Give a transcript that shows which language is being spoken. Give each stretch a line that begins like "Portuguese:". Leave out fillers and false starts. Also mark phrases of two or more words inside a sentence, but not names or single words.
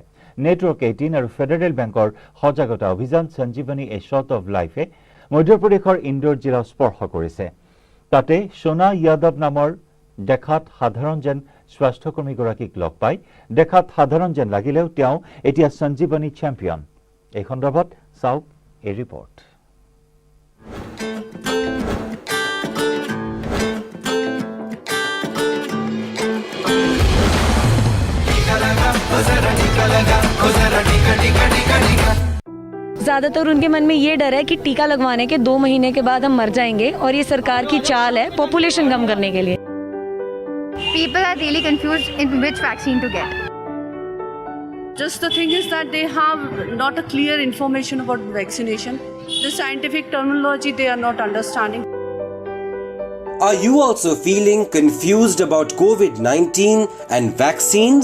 Assamese: নেটৱৰ্ক 18 আৰু ফেডাৰেল বেংকৰ সজাগতা অভিযান সঞ্জীৱনী এ শ্বট অফ লাইফে মধ্যপ্ৰদেশৰ ইন্দোৰ জিলা স্পৰ্শ কৰিছে। তাতে সোনা যাদৱ নামৰ দেখাত সাধাৰণ যেন স্বাস্থ্যকৰ্মীগৰাকীক লগ পাই দেখাত সাধাৰণ যেন লাগিলেও তেওঁ এতিয়া সঞ্জীৱনী চেম্পিয়ন। এই সন্দৰ্ভত চাওক এই ৰিপৰ্ট।
Hindi: ज़्यादातर उनके मन में ये डर है कि टीका लगवाने के 2 महीने के बाद हम मर जाएंगे और ये सरकार की चाल है पॉपुलेशन कम करने के लिए।
English: People are really confused in which vaccine to get. Just the thing is that they have not a clear information about vaccination. The scientific terminology they are not understanding. Are you also feeling confused about COVID-19 and vaccines?